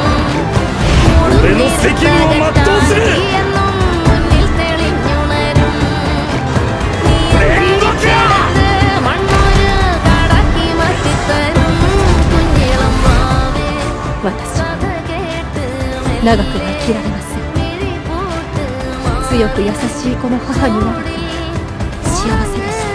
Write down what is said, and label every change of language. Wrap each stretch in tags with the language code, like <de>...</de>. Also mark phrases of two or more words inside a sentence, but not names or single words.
<ml>എന്നും മുന്നിൽ തെളിഞ്ഞുണരും. മണ്ണൊരു കാടാക്കി മാറ്റിത്തരും കുഞ്ഞിളം വാവേ.</ml> <ja>私</ja> <ml>കഥ കേട്ട്</ml> <ja>長くは生きられません。</ja> <ml>മിഴി പൂട്ട്</ml> <ja>強く優しいこの母になると幸せです。</ja>